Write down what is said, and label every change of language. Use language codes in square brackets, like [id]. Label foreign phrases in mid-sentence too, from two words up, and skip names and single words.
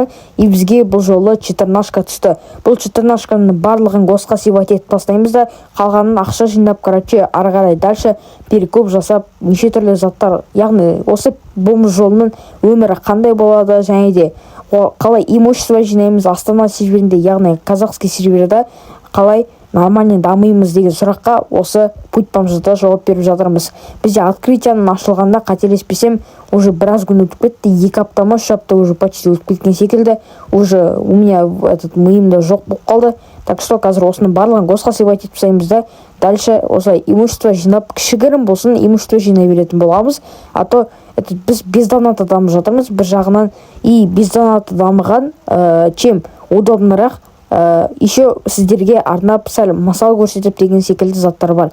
[kk] И бізге бұл жолы 14-шка түсті. Бұл 14-шканың барлығын госқа севать етіп тастаймыз да, қалғанын ақша жинап, ары қарай [ru] дальше перекоп [kk] жасап, неше түрлі заттар, яғни осы бомж жолының өмірі қандай болады, және де қалай имущество жинаймыз Астана серверінде, яғни казахский серверде қалай нормально дамимыз деген сұраққа осы [ru] путь бомжада [kk] жауап беріп жатырмыз. Бізде открытияның ашылғанда қателеспесем, уже біраз күн өтіп кетті, 2 апта ма 3 апта [ru] уже почти [kk] өтіп кеткен секілді. [ru] Уже у меня [kk] миымда жоқ болып қалды. [ru] Так что [kk] қазір осының барлығын госқа севать етіп тастаймыз да, дальше осылай имущество жинап, кішігірім болсын имущество жинай беретін боламыз. [ru] А то [kk] біз [ru] без доната [kk] дамып жатырмыз бір жағынан. [ru] И без доната [kk] дамыған [ru] чем удобнырақ, еще [kk] сіздерге арнап сәл мысал көрсетіп деген секілді заттар бар.